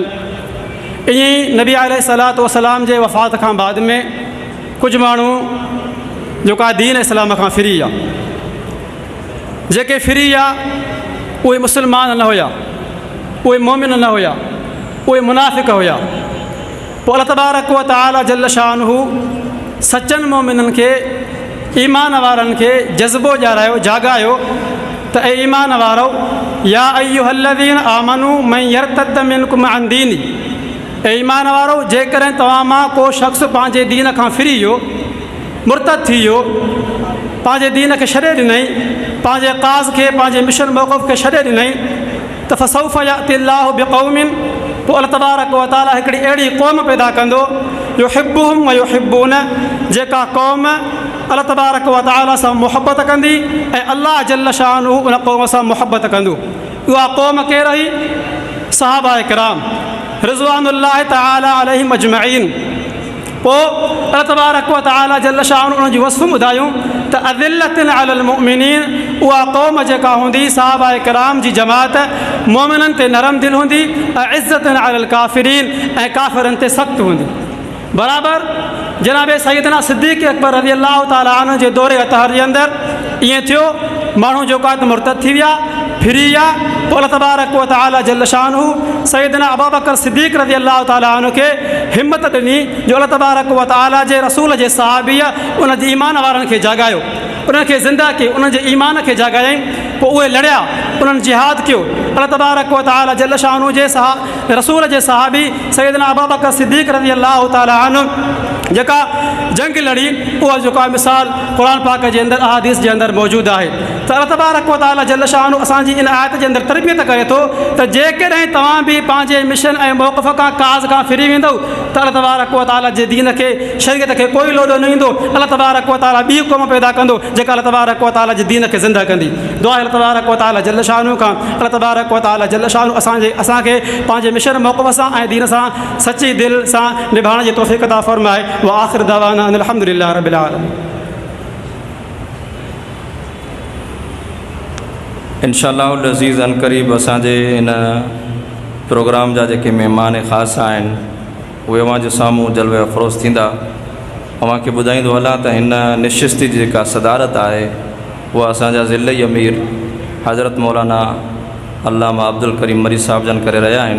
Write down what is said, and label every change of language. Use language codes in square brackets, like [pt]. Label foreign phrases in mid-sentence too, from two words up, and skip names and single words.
[sd] ईअं ई नबी [ar] عليه الصلاة والسلام [sd] जे वफ़ात खां बाद में कुझु माण्हू जेका दीन इस्लाम खां फिरी विया, जेके फिरी विया उहे मुस्लमान न हुया, उहे मोमिन न हुया, उहे मुनाफ़िक़ हुया। पोइ अल्लाह [ar] تبارك وتعالى جل شانه [sd] सचनि मोमिननि खे, ईमान वारनि खे जज़्बो ॼाणायो, जाॻायो त ए ईमान वारो, [ar] يا أيها الذين آمنوا من يرتد منكم عن دينه, [sd] ए ईमान वारो जेकॾहिं तव्हां मां को शख़्स पंहिंजे दीन खां फिरी वियो, मुर्तद थी वियो, पंहिंजे दीन खे छॾे ॾिनई, पंहिंजे काज़ खे, पंहिंजे मिशन मौक़फ़ खे छॾे ॾिनई, त [ar] فسوف يأتي الله بقوم, [sd] पोइ अल्लाह [ar] تبارك وتعالى [sd] हिकिड़ी अहिड़ी क़ौम पैदा कंदो [ar] يحبهم ويحبونه, [sd] जेका क़ौम अल्लाह [ar] تبارك وتعالى [sd] सां मुहबत कंदी ऐं अल्लाह [ar] جل شانه [sd] उन क़ौम सां मुहबत कंदो। उहा क़ौम केरु हुई? सहाबा किराम [ar] رضوان الله تعالى عليهم أجمعين. [sd] पोइ अल्लाह [ar] تبارك وتعالى جل شانه [sd] उन जी वस्फ़ ॿुधायूं त [ar] أذلة على المؤمنين, [sd] उहा क़ौम जेका हूंदी सहाबा किराम जी जमात मोमिननि ते नरम दिलि हूंदी, ऐं [ar] أعزة على الكافرين, [sd] ऐं काफ़िरनि ते सख़्तु हूंदी। बराबरि जनाब सैयदना सिद्दीक़ अकबर [ar] رضي الله تعالى عنه [sd] जे दौरे अतहर जे अंदरि ईअं थियो, माण्हू जेका त मुर्तद थी विया, फिरी विया। पोइ अल्लाह [ar] تبارك وتعالى جل شانه [sd] सैयदना अबू बकर सिद्दीक़ [ar] رضي الله تعالى عنه [sd] खे हिमत ॾिनी जो अल्लाह [ar] تبارك وتعالى [sd] जे रसूल जे सहाबीअ उन जे ईमान वारनि खे जाॻायो, उन्हनि खे ज़िंदा कयो, उन्हनि जे ईमान खे जाॻायईं। पोइ उहे लड़िया, उन्हनि जिहाद कयो। अल्लाह [ar] تبارك وتعالى جل شانه [sd] जे रसूल जे सहाबी सैयदना अबू बकर सिद्दीक़ [ar] رضي الله تعالى عنه [sd] जेका जंग लड़ी, उहा जेका मिसाल क़ुरान पाक जे अंदरि अहादीस जे अंदरि मौजूदु आहे। त अल्लाह [ar] تبارك وتعالى جل شانه [sd] असांजी इन आयत जे अंदरि तरबियत करे थो त जेकॾहिं तव्हां बि पंहिंजे मिशन ऐं मौक़फ़ खां काज़ खां फिरी वेंदव त अल्लाह [ar] تبارك وتعالى [sd] जे दीन खे, शरीयत खे कोई लोॾो न ईंदो। अल्लाह [ar] تبارك وتعالى [sd] ॿी क़ौम पैदा कंदो जेका अल्लाह [ar] تبارك وتعالى [sd] जे दीन खे ज़िंदा कंदी। दुआ अल्लाह [ar] تبارك وتعالى جل شانه [sd] खां अल्लाह [ar] تبارك وتعالى جل شانه [sd] असांखे पंहिंजे मिशन मौक़फ़ सां ऐं दीन सां सची दिलि सां निभाइण जी तौफ़ीक़ अता फ़रमाए। [ar] وآخر دعوانا الحمد لله رب العالمين. [sd] इंशाअल्लाह अज़ीज़ अन क़रीब असांजे इन प्रोग्राम जा जेके महिमान ख़ासि आहिनि उहे अवां जे साम्हूं जलवे अफ़रोज़ थींदा। अव्हांखे ॿुधाईंदो हलां त हिन निशिस्ती जी जेका सदारत आहे उहा असांजा ज़िलई अमीर हज़रत मौलाना अल्लामा अब्दुल करीम मरी साहिब जन करे रहिया आहिनि।